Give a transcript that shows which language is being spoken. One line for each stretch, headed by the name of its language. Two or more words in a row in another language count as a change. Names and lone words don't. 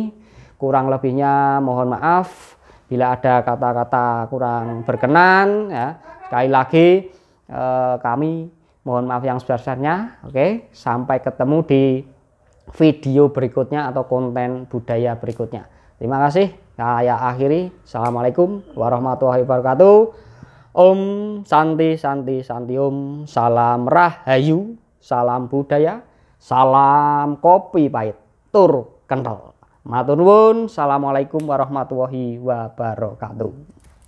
Indonesian: Kurang lebihnya mohon maaf bila ada kata-kata kurang berkenan ya. Sekali lagi kami mohon maaf yang sebesar-besarnya. Oke, sampai ketemu di video berikutnya atau konten budaya berikutnya. Terima kasih. Saya akhiri.
Arabic: السلام عليكم ورحمة الله وبركاته.
Sanskrit: ॐ शान्ति शान्ति शान्ति ॐ.
Indonesian: Salam Rahayu, salam budaya, salam kopi pahit tur kental.
Javanese: Matur nuwun.
Arabic: السلام عليكم ورحمة الله وبركاته.